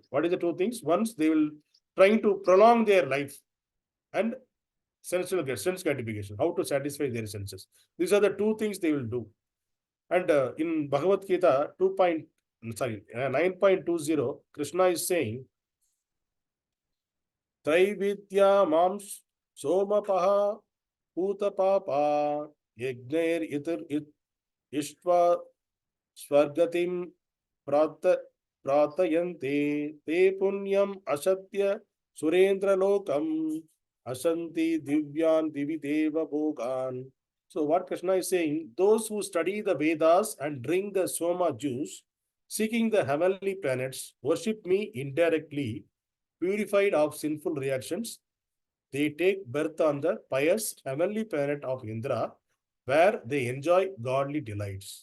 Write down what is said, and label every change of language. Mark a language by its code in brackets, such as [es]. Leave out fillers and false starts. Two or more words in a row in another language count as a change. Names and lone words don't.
[en] What is the 2 things? Once they will trying to prolong their life and sense gratification, how to satisfy their senses. These are the 2 things they will do. And in Bhagavad Gita 9.20, Krishna is saying, [sa] Traividya mam somapaha putapapa yagnair itar ištva swargatim pratayante te punyam asatya surendra lokam asanti divyan divideva bhogan. [en] So what Krishna is saying, those who study the Vedas and drink the soma juice, seeking the heavenly planets, worship me indirectly, purified of sinful reactions, they take birth on the pious heavenly planet of Indra, where they enjoy godly delights.